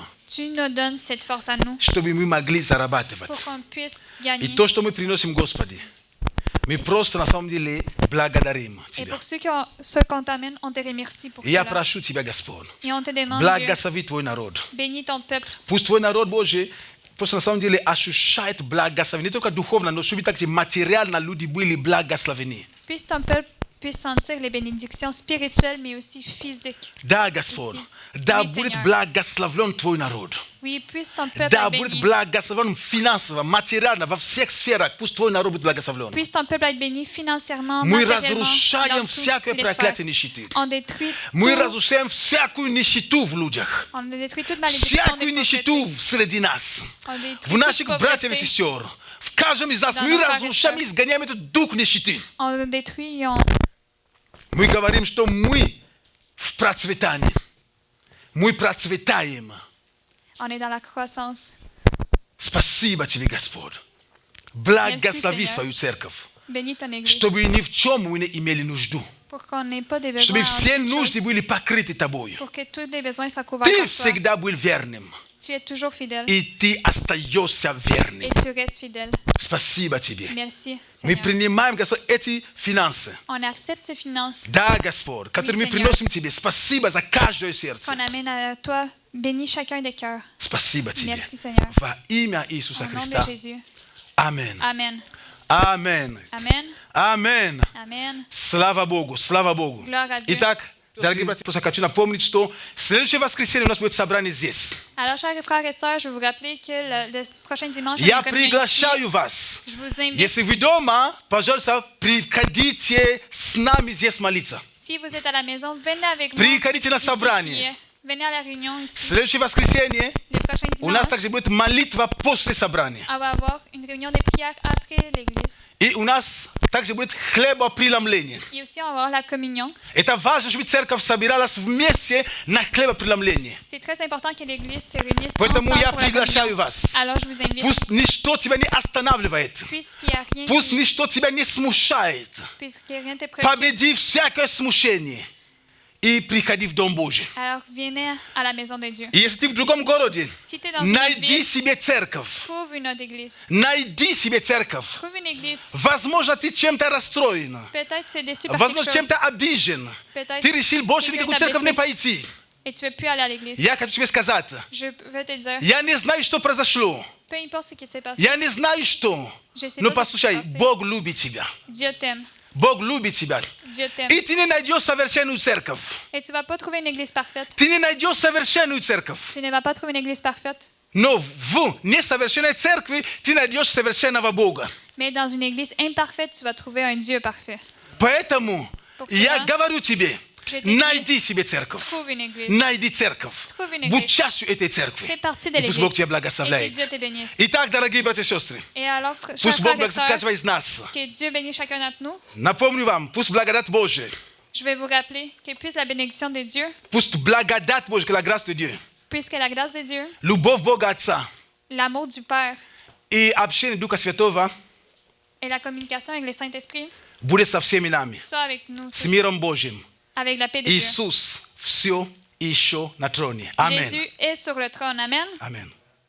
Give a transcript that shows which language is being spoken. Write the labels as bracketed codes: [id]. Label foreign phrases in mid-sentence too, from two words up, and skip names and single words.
[fr] Tu nous donnes cette force à nous [ru] чтобы мы могли зарабатывать. [fr] pour qu'on puisse [ru] И [fr] gagner. [ru] то, что мы приносим, Господи, мы просто на самом деле благодарим [fr] Et [ru] Тебя. [fr] pour ceux qui se contaminent, on te remercie pour [ru] Я [fr] cela. [ru] прошу Тебя, Господь, [fr] Et on te demande, Dieu, [ru] благослови Твой народ. [fr] bénis ton peuple. [ru] Пусть Твой народ, Боже, просто на самом деле ощущает благословение. Не только духовно, но чтобы также материально люди были благословены. [fr] Puisse ton peuple puisse sentir les bénédictions spirituelles, mais aussi physiques. [ru] Да, Господь, Иси. да [fr] Oui, [ru] будет [fr] Seigneur. [ru] благословлен Твой народ. [fr] Oui, puisse ton peuple [ru] Да [fr] être [ru] будет [fr] béni. [ru] благословен финансово, материально, во всех сферах. Пусть Твой народ будет благословлен. [fr] Puisse ton peuple être béni financièrement, [ru] Мы [fr] matériellement, [ru] разрушаем [fr] dans [ru] всякое [fr] toutes les [ru] проклятие [fr] sphères. [ru] нищеты. [fr] On détruit [ru] Мы [fr] tout. [ru] разрушаем всякую нищету в людях. [fr] On détruit toute malédiction [ru] Всякую [fr] des [ru] нищету [fr] pauvretés. [ru] среди нас. [fr] On détruit [ru] В [fr] toute [ru] наших братьев и [fr] pauvreté. [ru] сестер. В каждом из нас [fr] Dans [ru] мы [fr] nos frères et [ru] разрушаем и [fr] sœurs. [ru] изгоняем этот дух нищеты. [fr] On détruit et on... [ru] Мы говорим, что мы в процветании. Мы процветаем. [fr] on est dans la croissance. [ru] Спасибо Тебе, Господь. Благослови [fr] Seigneur. [ru] свою церковь, [fr] Bénis ton Église [ru] чтобы ни в чем мы не имели нужду. [fr] pour qu'on n'ait pas des besoins [ru] Чтобы [fr] en [ru] все [fr] autre [ru] нужды [fr] chose, [ru] были покрыты Тобою. [fr] pour que tous les besoins soient couverts [ru] Ты [fr] par toi. [ru] всегда был верным. [fr] Tu es toujours fidèle [ru] И Ты остаешься верным. [fr] et tu restes fidèle. [ru] Спасибо Тебе. [fr] Merci, [ru] Мы [fr] Seigneur. [ru] принимаем, Господь, эти финансы. [fr] On accepte ces finances [ru] Да, Господь, которые мы [fr] Seigneur. [ru] приносим Тебе. Спасибо за каждое сердце. [fr] qu'on amène à toi. Bénis chacun des cœurs. [ru] Спасибо Тебе. [fr] Merci, Seigneur. [ru] Во имя Иисуса [fr] Au nom de [ru] Христа. [fr] Jésus. [ru] Аминь. [fr] Amen. [ru] Аминь. [fr] Amen. [ru] Аминь. [fr] Amen. [ru] Слава Богу, слава Богу. [fr] Gloire à Dieu. [ru] Итак, дорогие братья, просто хочу напомнить, что следующее воскресенье у нас будет собрание здесь. [fr] Alors, chers frères et sœurs, je vais vous rappeler que le prochain dimanche, [ru] Я [fr] on a une communion ici. [ru] приглашаю вас. [fr] Je vous invite, [ru] Если вы дома, пожалуйста, приходите с нами здесь молиться. [fr] si vous êtes à la maison, venez avec moi. [ru] Приходите на [fr] ici [ru] собрание. [fr] prier. Venez à la réunion ici. [ru] Следующее воскресенье [fr] Le prochain [ru] у нас [fr] dimanche, [ru] также будет молитва после собрания. [fr] on va avoir une réunion de prière après l'église. [ru] И у нас также будет хлебопреломление. [fr] Et aussi, on va avoir la communion. [ru] Это важно, чтобы церковь собиралась вместе на хлебопреломление. [fr] C'est très important que l'église se réunisse [ru] Поэтому [fr] ensemble [ru] я [fr] pour la [ru] приглашаю [fr] communion. [ru] вас. [fr] Alors, je vous invite, [ru] Пусть ничто тебя не останавливает. [fr] puisqu'il n'y a rien, [ru] Пусть ничто тебя не смущает. [fr] puisque rien ne te préoccupe, [ru] Победи всякое смущение и приходи в Дом Божий. [fr] alors venez à la maison de Dieu. [ru] И если ты в другом городе, [fr] Si tu es dans une autre [ru] найди [fr] ville, [ru] себе церковь. [fr] trouve une autre église. [ru] Найди себе церковь. [fr] Trouve une église. [ru] Возможно, ты чем-то расстроен. [fr] Peut-être tu es déçu par quelque [ru] Возможно, [fr] chose. [ru] чем-то обижен. [fr] Peut-être [ru] Ты решил больше [fr] quelqu'un [ru] никакую [fr] t'a [ru] церковь не [fr] blessé [ru] пойти. [fr] et tu ne veux plus aller à l'église. [ru] Я хочу тебе сказать, [fr] Je veux te dire, [ru] я не знаю, что произошло. [fr] peu importe ce qui s'est passé, [ru] Я не знаю, что. [fr] je sais [ru] Но [fr] pas ce qui s'est [ru] послушай, [fr] passé. [ru] Бог любит тебя. [fr] Dieu t'aime. [ru] Бог любит тебя. [fr] Dieu t'aime. [ru] И ты не найдешь совершенную церковь. [fr] Et tu ne vas pas trouver une église parfaite. [ru] Ты не найдешь совершенную церковь. [fr] Tu ne vas pas trouver une église parfaite. [ru] Но в несовершенной церкви ты найдешь совершенного Бога. [fr] Mais dans une église imparfaite, tu vas trouver un Dieu parfait. [ru] Поэтому [fr] Pour [ru] я [fr] cela, [ru] говорю тебе, [fr] je te dis, [ru] найди себе церковь. [fr] Trouve une église. [ru] Найди церковь. [fr] Trouve une [ru] Будь [fr] église. [ru] частью этой церкви. [fr] Fais partie de [ru] И пусть [fr] l'église. [ru] Бог тебя [fr] Et que [ru] благословляет. [fr] Dieu te bénisse. [ru] Итак, дорогие братья и сестры, [fr] Et alors, chers [ru] пусть Бог [fr] frères et [ru] благословит [fr] sœurs, [ru] каждого из нас. [fr] que Dieu bénisse chacun d'entre nous. Напомню вам, пусть благодать Божия, Je vais vous rappeler que puisse la bénédiction de Dieu, пусть благодать Божия, que la grâce de Dieu, puisque la grâce de Dieu, [ru] любовь Бога Отца [fr] l'amour du Père [ru] и общение Духа Святого [fr] et la communication avec le Saint-Esprit [ru] будет со всеми нами. [fr] soient avec nous [ru] С [fr] tous, [ru] миром Божьим. [fr] avec la paix de Dieu. [ru] Иисус все еще на троне. Аминь. [fr] Jésus est sur le trône. Amen. [ru] Аминь.